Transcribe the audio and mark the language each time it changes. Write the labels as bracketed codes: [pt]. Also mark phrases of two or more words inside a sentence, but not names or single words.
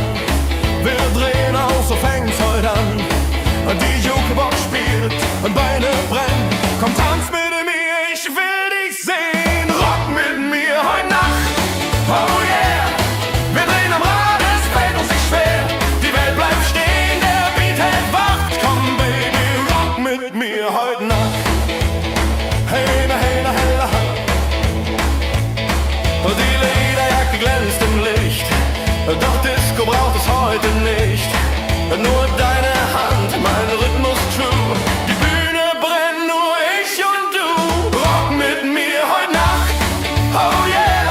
[de] Wir drehen auf, so fängt's heute an. Die Jukebox spielt und Beine brennen. Komm, tanz mit mir, ich will dich sehen. Rock mit mir heute Nacht, [en] oh yeah. [de] Wir drehen am Rad, es fällt uns nicht schwer. Die Welt bleibt stehen, der Beat hält Wacht. Komm Baby, rock mit mir heute Nacht. Hey, na, hey, na, hey, na, hey. Die Lederjacke glänzt im Licht, doch Disco braucht es heute nicht. Nur deine Hand, mein Rhythmus true. Die Bühne brennt, nur ich und du. Rock mit mir heute Nacht, [en] oh yeah.